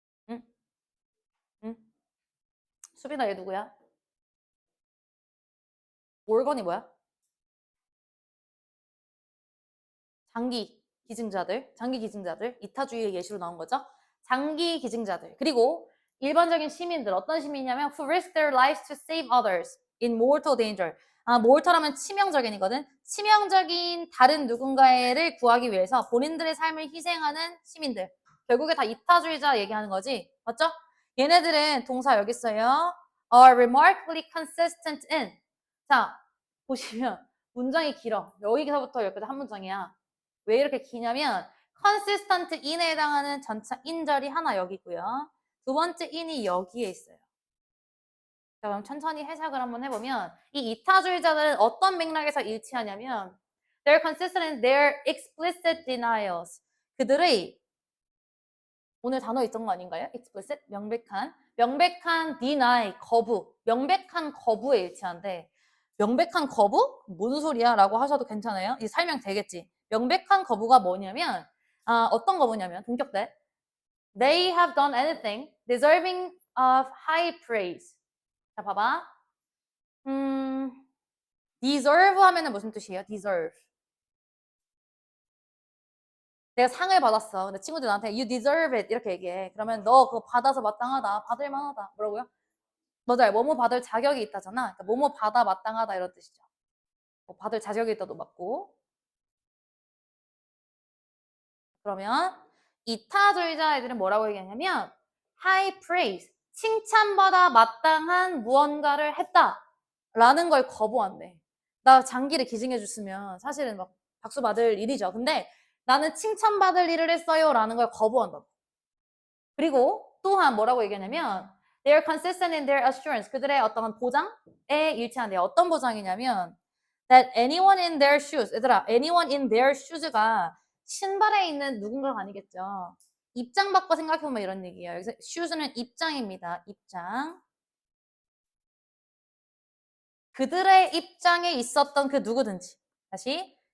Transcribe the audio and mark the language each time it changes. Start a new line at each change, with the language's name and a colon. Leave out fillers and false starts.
Korean: 응? 응? 수빈아 얘 누구야? 월건이 뭐야? 장기 기증자들, 이타주의의 예시로 나온 거죠. 장기 기증자들, 그리고 일반적인 시민들, 어떤 시민이냐면
English: who risk their lives to save others in mortal danger.
Korean: mortal하면 치명적인이거든. 치명적인 다른 누군가를 구하기 위해서 본인들의 삶을 희생하는 시민들. 결국에 다 이타주의자 얘기하는 거지. 맞죠? 얘네들은 동사 여기 있어요.
English: are remarkably consistent in.
Korean: 자, 보시면 문장이 길어. 여기서부터 여기까지 한 문장이야. 왜 이렇게 기냐면
English: consistent in
Korean: 에 해당하는 전차 인절이 하나 여기 있고요. 두 번째 in이 여기에 있어요. 자, 그럼 천천히 해석을 한번 해보면 이 이타주의자들은 어떤 맥락에서 일치하냐면
English: they're consistent in their explicit denials.
Korean: 그들의 오늘 단어 있던 거 아닌가요? explicit? 명백한 deny, 거부. 명백한 거부에 일치한데 명백한 거부? 뭔 소리야? 라고 하셔도 괜찮아요. 이 설명 되겠지. 명백한 거부가 뭐냐면 어떤 거부냐면 동격대
English: They have done anything deserving of high praise.
Korean: 자, 봐봐. deserve 하면은 무슨 뜻이에요?
English: deserve.
Korean: 내가 상을 받았어. 근데 친구들이 나한테
English: you deserve it
Korean: 이렇게 얘기해. 그러면 너 그거 받아서 마땅하다. 받을 만하다. 뭐라고요? 맞아요. 뭐뭐 받을 자격이 있다잖아. 그러니까 뭐뭐 받아 마땅하다 이런 뜻이죠. 뭐 받을 자격이 있다도 맞고. 그러면 이타주의자 애들은 뭐라고 얘기하냐면
English: high praise,
Korean: 칭찬받아 마땅한 무언가를 했다 라는 걸 거부한대. 나 장기를 기증해 줬으면 사실은 막 박수 받을 일이죠. 근데 나는 칭찬받을 일을 했어요 라는 걸 거부한다고. 그리고 또한 뭐라고 얘기하냐면
English: they're consistent in their assurance.
Korean: 그들의 어떤 보장에 일치한대요. 어떤 보장이냐면
English: that anyone in their shoes.
Korean: 얘들아,
English: anyone in their shoes
Korean: 가 신발에 있는 누군가가 아니겠죠. 입장 바꿔 생각해보면 이런 얘기예요. 여기서 shoes는 입장입니다. 입장. 그들의 입장에 있었던 그 누구든지. 다시.